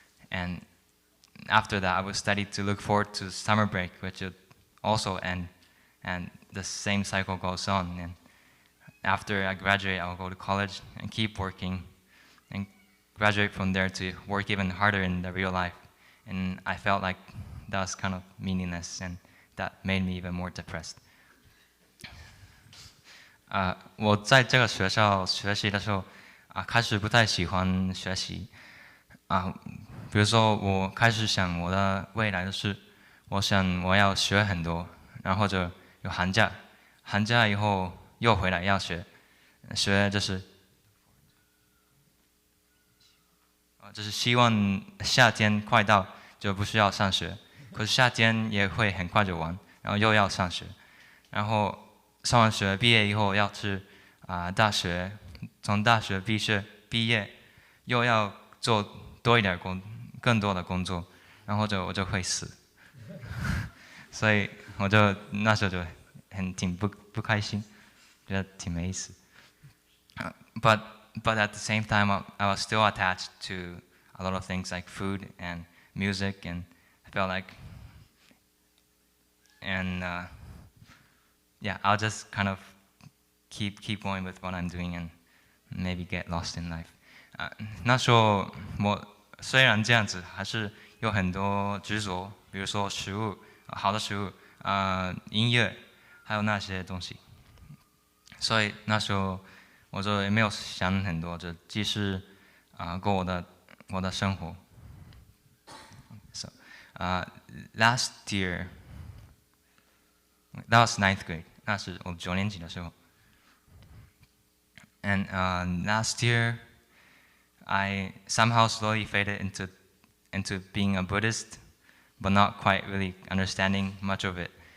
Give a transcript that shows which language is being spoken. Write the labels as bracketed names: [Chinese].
[English] And after that, I would study to look forward to summer break, which would also end, and the same cycle goes on. And after I graduate, I'll go to college and keep working, and graduate from there to work even harder in the real life. And I felt like that was kind of meaningless, and that made me even more depressed. [Chinese] 我在这个学校学习的时候，开始不太喜欢学习，比如说我开始想我的未来的事，我想我要学很多，然后或者有寒假，寒假以后又回来要学就是希望夏天快到就不需要上学，可是夏天也会很快就完，然后又要上学，然后上完学毕业以后要去大学，从大学毕业又要做多一点更多的工作，然后我就会死，所以我就那时候就挺不开心，觉得挺没意思。 [English] But at the same time, I was still attached to a lot of things like food and music, and I felt like, and yeah, I'll just kind of keep going with what I'm doing and maybe get lost in life. [Chinese] 那时候我虽然这样子，还是有很多执着，比如说食物，好的食物，音乐，还有那些东西。所以那时候我就也没有想很多，就继续过我的生活。 [English] So, last year, that was 9th grade. [Chinese] 那是我9年级的时候。 [English] And last year, I somehow slowly faded into being a Buddhist, but not quite really understanding much of it.